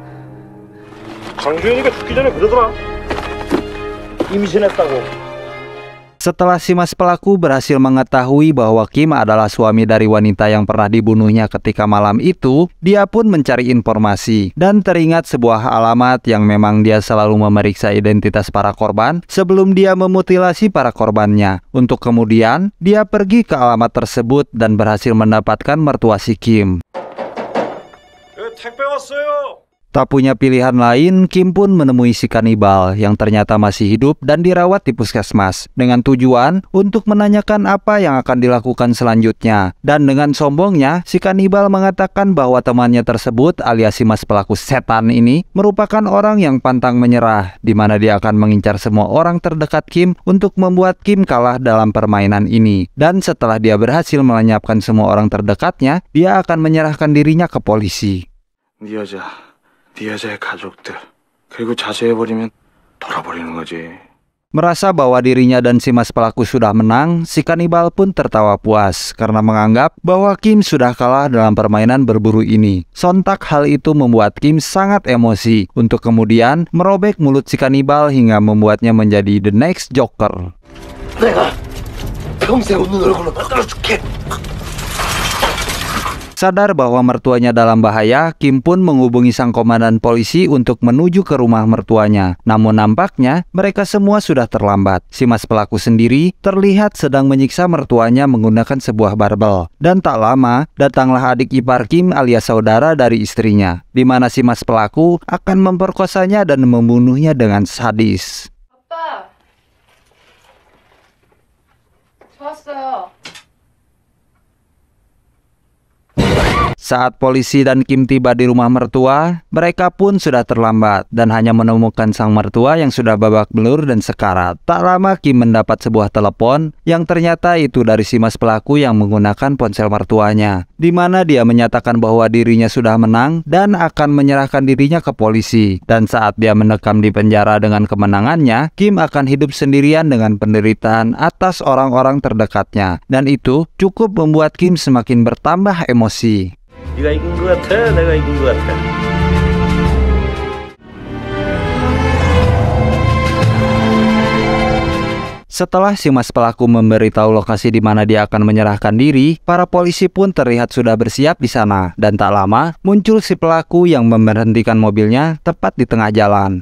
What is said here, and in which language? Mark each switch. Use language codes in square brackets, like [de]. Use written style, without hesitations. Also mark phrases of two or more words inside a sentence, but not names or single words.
[ko] 강주현이가 죽기 전에 그러더라. 임신했다고. [id] Setelah si mas pelaku berhasil mengetahui bahwa Kim adalah suami dari wanita yang pernah dibunuhnya ketika malam itu, dia pun mencari informasi dan teringat sebuah alamat yang memang dia selalu memeriksa identitas para korban sebelum dia memutilasi para korbannya. Untuk kemudian dia pergi ke alamat tersebut dan berhasil mendapatkan mertua si Kim. [ko] 택배 왔어요. [id] Tak punya pilihan lain, Kim pun menemui si kanibal yang ternyata masih hidup dan dirawat di puskesmas dengan tujuan untuk menanyakan apa yang akan dilakukan selanjutnya. Dan dengan sombongnya, si kanibal mengatakan bahwa temannya tersebut alias si mas pelaku setan ini merupakan orang yang pantang menyerah, di mana dia akan mengincar semua orang terdekat Kim untuk membuat Kim kalah dalam permainan ini. Dan setelah dia berhasil melenyapkan semua orang terdekatnya, dia akan menyerahkan dirinya ke polisi. [ko] 네 여자의 가족들 그리고 자수해버리면 돌아버리는 거지. [id] Merasa bahwa dirinya dan si mas pelaku sudah menang, si kanibal pun tertawa puas karena menganggap bahwa Kim sudah kalah dalam permainan berburu ini. Sontak hal itu membuat Kim sangat emosi untuk kemudian merobek mulut si kanibal hingga membuatnya menjadi [en] the next [id] Joker. [ko] 내가 평생 웃는 얼굴로 만들어줄게. [id] Sadar bahwa mertuanya dalam bahaya, Kim pun menghubungi sang komandan polisi untuk menuju ke rumah mertuanya. Namun nampaknya mereka semua sudah terlambat. Si mas pelaku sendiri terlihat sedang menyiksa mertuanya menggunakan sebuah barbel. Dan tak lama, datanglah adik ipar Kim alias saudara dari istrinya, di mana si mas pelaku akan memperkosanya dan membunuhnya dengan sadis. [ko] 아빠, 저 왔어요. [id] Saat polisi dan Kim tiba di rumah mertua, mereka pun sudah terlambat dan hanya menemukan sang mertua yang sudah babak belur dan sekarat. Tak lama Kim mendapat sebuah telepon yang ternyata itu dari si mas pelaku yang menggunakan ponsel mertuanya, di mana dia menyatakan bahwa dirinya sudah menang dan akan menyerahkan dirinya ke polisi. Dan saat dia mendekam di penjara dengan kemenangannya, Kim akan hidup sendirian dengan penderitaan atas orang-orang terdekatnya. Dan itu cukup membuat Kim semakin bertambah emosi. [ko] 네가 이긴 것 같아, 내가 이긴 것 같아. [id] Setelah si mas pelaku memberitahu lokasi di mana dia akan menyerahkan diri, para polisi pun terlihat sudah bersiap di sana. Dan tak lama, muncul si pelaku yang memberhentikan mobilnya tepat di tengah jalan.